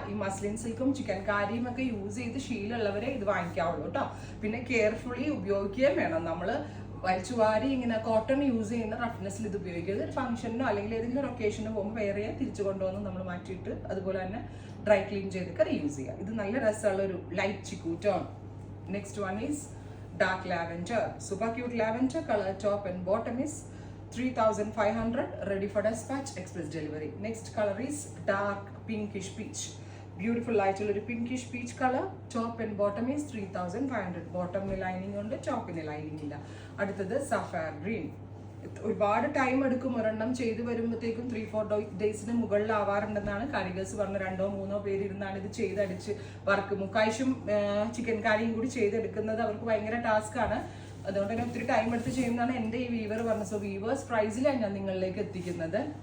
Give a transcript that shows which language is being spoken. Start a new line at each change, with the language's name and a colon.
Malayalam: ഈ muslin സിൽക്കും chicken കാരിയും ഒക്കെ use ചെയ്ത് ശീലമുള്ളവരെ ഇത് വാങ്ങിക്കാവുള്ളൂ കേട്ടോ. പിന്നെ കെയർഫുള്ളി ഉപയോഗിക്കുകയും വേണം. നമ്മൾ വലിച്ചുവാരി ഇങ്ങനെ കോട്ടൺ യൂസ് ചെയ്യുന്ന റഫ്നെസ്സിൽ ഇത് ഉപയോഗിക്കരുത്. ഒരു ഫംഗ്ഷനോ അല്ലെങ്കിൽ ഏതെങ്കിലും ഒരു ഒക്കേഷനോ പോകുമ്പോൾ വേറെ തിരിച്ചു കൊണ്ടുവന്ന് നമ്മൾ മാറ്റിയിട്ട് അതുപോലെ തന്നെ ഡ്രൈ ക്ലീൻ ചെയ്തൊക്കെ റീയൂസ് ചെയ്യുക. ഇത് നല്ല രസമുള്ള ഒരു light chikoo tone.
English: Next one is dark lavender. Super cute lavender color. Top and bottom is 3500. Ready for dispatch, express delivery. Next color is dark pinkish peach. Beautiful light pinkish peach color. Top and bottom is 3500. Bottom lining
Malayalam: ഉണ്ട്,
English: top lining
Malayalam: ഇല്ല. അടുത്തത് sapphire green. ഒരുപാട് time എടുക്കും ഒരെണ്ണം ചെയ്ത് വരുമ്പോഴത്തേക്കും 3-4 ഡേയ്സിന് മുകളിലാവാറുണ്ടെന്നാണ് കാരിഗേഴ്സ് പറഞ്ഞ. 2-3 പേര് ഇരുന്നാണ് ഇത് ചെയ്തടിച്ച് വർക്ക്. മുക്കായിഷും ചിക്കൻ കാരിയും കൂടി ചെയ്തെടുക്കുന്നത് അവർക്ക് ഭയങ്കര ടാസ്ക് ആണ്. അതുകൊണ്ട് തന്നെ ഒത്തിരി ടൈം എടുത്ത് ചെയ്യുന്നതാണ് എൻ്റെ ഈ വീവർ പറഞ്ഞത്. സോ വീവേഴ്സ് പ്രൈസിലാണ് ഞാൻ നിങ്ങളിലേക്ക് എത്തിക്കുന്നത്.